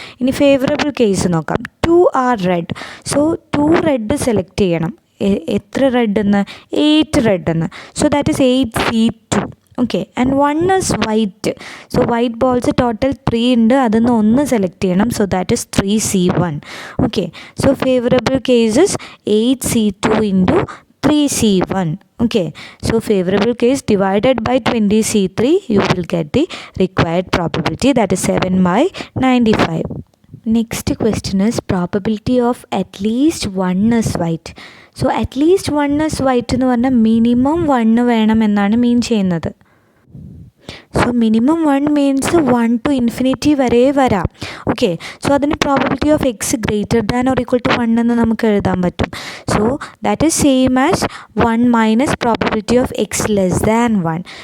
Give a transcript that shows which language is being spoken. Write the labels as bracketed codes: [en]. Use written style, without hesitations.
[ml] ഇനി favourable case നോക്കാം. 2 are red. So 2 red select ചെയ്യണം. എത്ര റെഡ് എന്ന്? 8 റെഡ് എന്ന്. [en] So that is 8C2. Okay. And 1 is white. [ml] So white balls total 3 ഉണ്ട്. അതിൽ 1 സെലക്ട് ചെയ്യണം. [en] So that is 3C1. Okay. So favourable cases 8C2 into 3C1. Okay. So favorable case divided by 20C3 you will get the required probability, that is 7/95. Next question is probability of at least 1 is white. So at least 1 is white [ml] എന്ന് പറഞ്ഞാൽ minimum 1 വേണം എന്നാണ് മീൻ ചെയ്യുന്നത്. So minimum 1 means [en] 1 to infinity [ml] വരെ വരാം. Okay. So അതിന് [en] probability of X greater than or equal to 1 [ml] എന്ന് നമുക്ക് എഴുതാൻ പറ്റും. [en] So that is same as 1 minus probability of X less than 1.